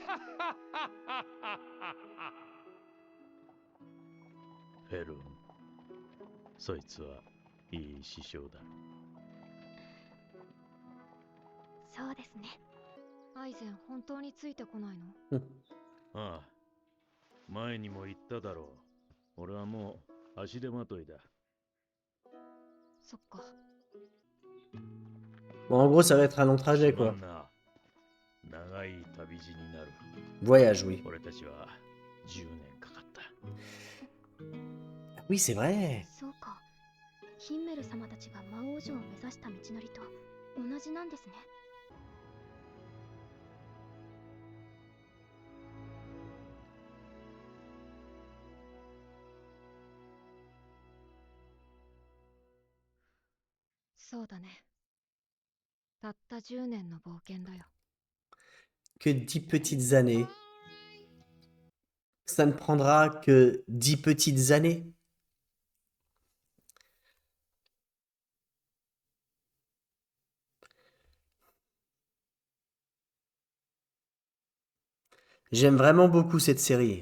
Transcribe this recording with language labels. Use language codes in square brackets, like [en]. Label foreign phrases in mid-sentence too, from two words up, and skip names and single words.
[ja] フェルン、そいつはいい師匠だ。そうですね。アイゼン本当についてこないの？ああ、前にも言っただろう。俺はもう足手まといだ。そっか。 [fr] Bon, en gros, ça va être un long trajet, [ja] すま [fr] quoi. [ja] んな。長い旅路になる。 [fr] Voyage, oui. [ja] 俺たちは10年かかった。 [fr] Oui, c'est vrai. [ja] そうか。ヒンメル様たちが魔王城を目指した道のりと同じなんですね。そうだね。たった10年の冒険だよ。 [fr] Que 10 petites années. Ça ne prendra que 10 petites années. J'aime vraiment beaucoup cette série.